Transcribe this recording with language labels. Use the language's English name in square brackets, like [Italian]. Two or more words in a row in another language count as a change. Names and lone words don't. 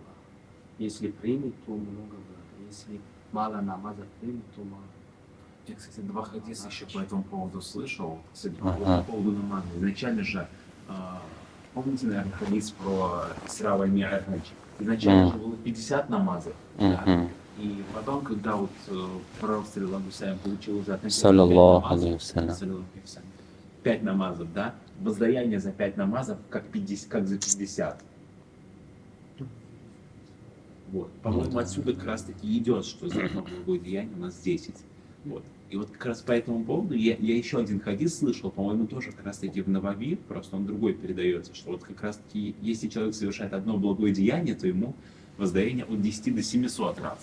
[Russian] Если примет, то много будет. Если мало намаза примет, то мало. Я, кстати, два хадиса еще по этому поводу слышал, кстати, по поводу намаза. Изначально же Помните, наверное, хадис про Исра валь Ми'радж? Изначально же было 50 намазов. Да? Мгм. И потом, когда вот пророк [Arabic] صلى الله عليه وسلم [Russian] получил уже относительно Саллаллаху 5 намазов, [Arabic] عليه وسلم. صلى الله عليه وسلم, [Russian] 5 намазов, да? Воздаяние за 5 намазов как 50, как за 50. Вот. По-моему, отсюда как раз таки идет, что за одно благое деяние у нас 10. Вот. И вот как раз по этому поводу я еще один хадис слышал, по-моему, тоже как раз таки в Навави, просто он другой передается, что вот как раз таки, если человек совершает одно благое деяние, то ему воздаяние от 10 до 700 раз.